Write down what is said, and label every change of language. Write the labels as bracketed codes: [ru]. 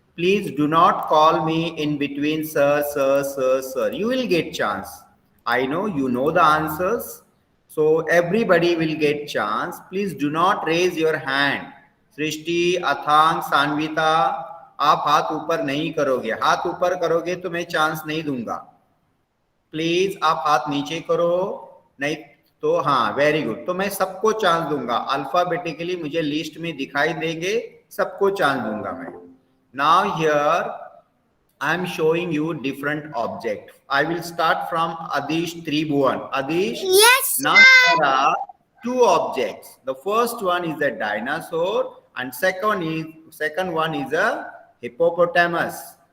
[en] Please do not call me in between, sir, sir, sir, sir. You will get chance. I know you know the answers. So everybody will get chance. Please do not raise your hand. [hi] सृष्टि, अथांग, सान्विता, आप हाथ ऊपर नहीं करोगे. हाथ ऊपर करोगे तो मैं चांस नहीं दूंगा. प्लीज आप हाथ नीचे करो, नहीं तो हाँ, [en] Very good. [hi] तो मैं सबको चांस दूंगा. अल्फाबेटिकली मुझे लिस्ट में दिखाई देंगे, सबको चांस दूंगा मैं. [en] Now here I am showing you different object. I will start from Adish Tribhuvan. Adish. Yes, Now there are two objects. The first one is a dinosaur and second one is a hippopotamus.